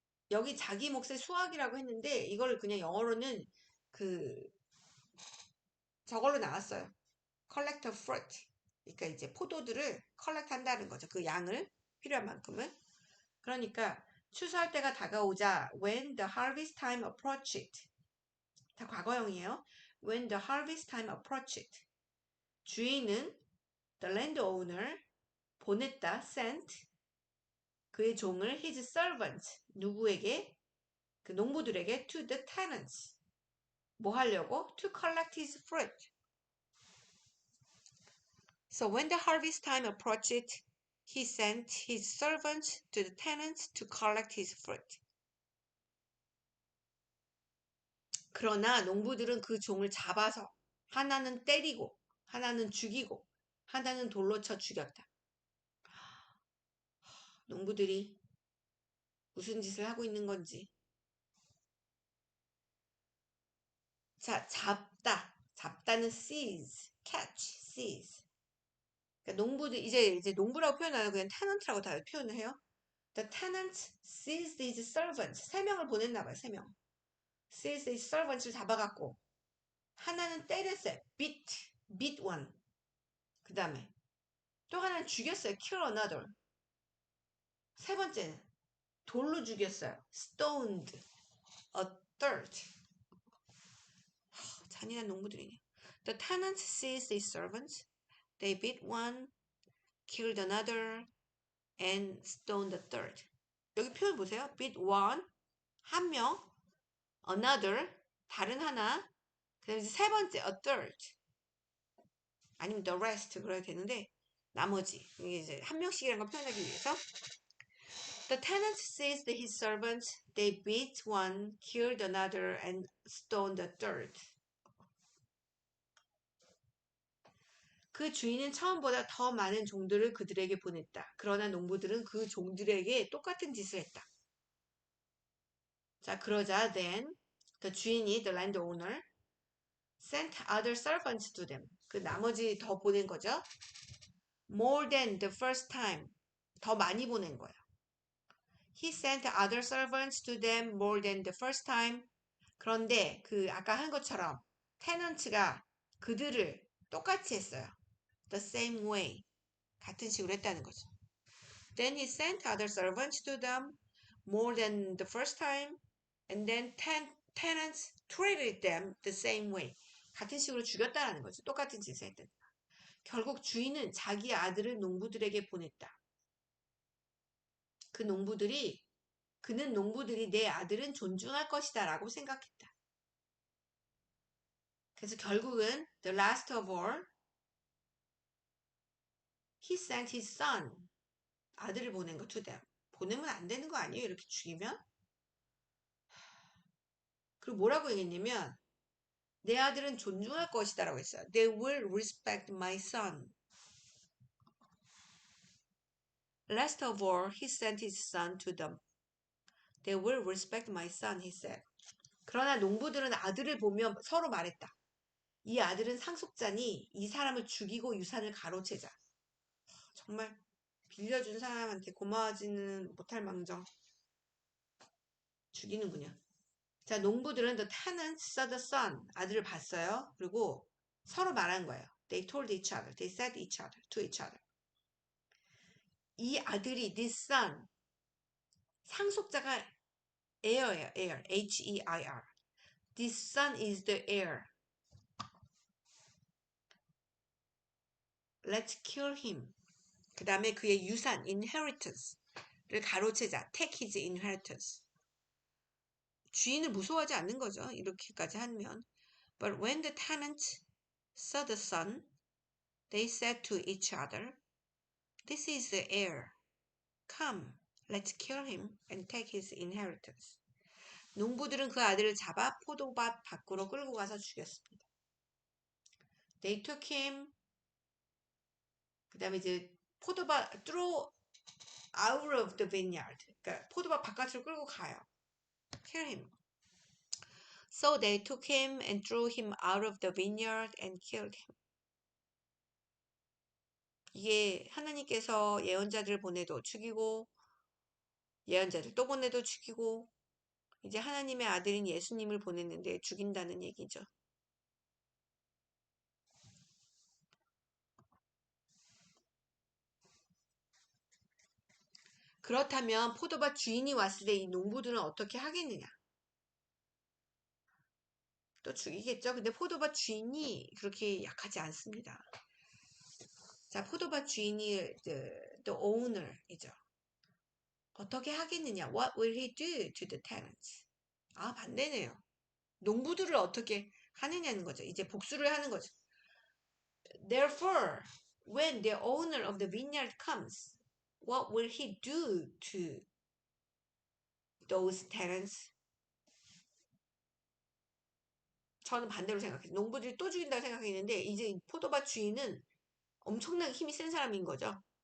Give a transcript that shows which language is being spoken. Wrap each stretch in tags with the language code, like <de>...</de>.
<ko>여기 자기 몫의 수확이라고 했는데 이걸 그냥 영어로는 저걸로 나왔어요.</ko> <en>collect fruit.</en> <ko>그러니까 이제 포도들을 collect 한다는 거죠. 그 양을 필요한 만큼을.</ko> <en>그러니까 추수할 때가 다가오자 when the harvest time approached.</en> <ko>다 과거형이에요.</ko> <en>When the harvest time approached. 주인은 the landowner 보냈다 sent 그의 종을 his servant 누구에게 그 농부들에게 to the tenants 뭐 하려고 to collect his fruit. So when the harvest time approached, he sent his servants to the tenants to collect his fruit.</en> <ko>그러나 농부들은 그 종을 잡아서 하나는 때리고 하나는 죽이고 하나는 돌로 쳐 죽였다. 농부들이 무슨 짓을 하고 있는 건지.</ko> <en>자, 잡다는 seize, catch, seize.</en> <ko>그러니까 농부들 이제 농부라고 표현 안 하고 그냥 tenant라고 다 표현을 해요.</ko> <en>The tenant seized his servants.</en> <ko>3명을 보냈나 봐요. 3명. seized his servants 를 잡아갖고 하나는 때렸어요.</ko> <en>beat one.</en> <ko>그 다음에 또 하나는 죽였어요.</ko> <en>kill another.</en> <ko>세 번째는 돌로 죽였어요.</ko> <en>stoned a third.</en> <ko>잔인한 농부들이네.</ko> <en>The tenants seized his servants. They beat one, killed another, and stoned the third.</en> <ko>여기 표현 보세요. beat one, 한 명, another, 다른 하나, 그 다음에 세 번째, a third. 아니면 the rest 그래야 되는데 나머지 이게 이제 한 명씩이라는 걸 표현하기 위해서 The tenants seized his servants.</ko> <en>They beat one, killed another, and stoned the third.</en> <ko>그 주인은 처음보다 더 많은 종들을 그들에게 보냈다. 그러나 농부들은 그 종들에게 똑같은 짓을 했다.</ko> <en>자, 그러자 then 그 주인이 the landowner sent other servants to them.</en> <ko>그 나머지 더 보낸 거죠.</ko> <en>More than the first time.</en> <ko>더 많이 보낸 거예요.</ko> <en>He sent other servants to them more than the first time.</en> <ko>그런데 그 아까 한 것처럼 테넌트가 그들을 똑같이 했어요.</ko> <en>The same way.</en> <ko>같은 식으로 했다는 거죠.</ko> <en>Then he sent other servants to them more than the first time. And then tenants treated them the same way.</en> <ko>같은 식으로 죽였다는 거죠. 똑같은 짓을 했다. 결국 주인은 자기 아들을 농부들에게 보냈다. 그 농부들이 그는 농부들이 내 아들은 존중할 것이다 라고 생각했다.</ko> <en>그래서 결국은 the last of all he sent his son 아들을 보낸 거 to them.</en> <ko>보내면 안 되는 거 아니에요? 이렇게 죽이면? 그리고 뭐라고 얘기했냐면 내 아들은 존중할 것이다 라고 했어요.</ko> <en>They will respect my son. Last of all, he sent his son to them. They will respect my son, he said.</en> <ko>그러나 농부들은 아들을 보며 서로 말했다. 이 아들은 상속자니 이 사람을 죽이고 유산을 가로채자. 정말 빌려준 사람한테 고마워하지는 못할 망정 죽이는군요.</ko> <en>자, 농부들은 the tenants saw the son, 아들을 봤어요.</en> <ko>그리고 서로 말한 거예요.</ko> <en>They told each other, they said each other, to each other. 이 아들이 this son, 상속자가 heir예요, heir, H-E-I-R. This son is the heir. Let's kill him.</en> <ko>그 다음에 그의 유산, inheritance를 가로채자, take his inheritance. 주인을 무서워하지 않는 거죠. 이렇게까지 하면. But when the tenants saw the son, they said to each other, This is the heir. Come, let's kill him and take his inheritance. 농부들은 그 아들을 잡아 포도밭 밖으로 끌고 가서 죽였습니다.</ko> <en>They took him. 그 다음에 이제 포도밭 throw out of the vineyard.</en> <ko>그러니까 포도밭 바깥으로 끌고 가요.</ko> <en>Kill him. So they took him and threw him out of the vineyard and killed him.</en> <ko>이게 하나님께서 예언자들을 보내도 죽이고 예언자들 또 보내도 죽이고 이제 하나님의 아들인 예수님을 보냈는데 죽인다는 얘기죠. 그렇다면 포도밭 주인이 왔을 때 이 농부들은 어떻게 하겠느냐? 또 죽이겠죠. 근데 포도밭 주인이 그렇게 약하지 않습니다. 자, 포도밭 주인이 the owner 이죠. 어떻게 하겠느냐?</ko> <en>What will he do to the tenants?</en> <ko>아, 반대네요. 농부들을 어떻게 하느냐는 거죠. 이제 복수를 하는 거죠.</ko> <en>Therefore, when the owner of the vineyard comes, what will he do to those tenants?</en> <ko>저는 반대로 생각해요. 농부들이 또 죽인다고 생각했는데 이제 포도밭 주인은 엄청나게 힘이 센 사람인 거죠.</ko>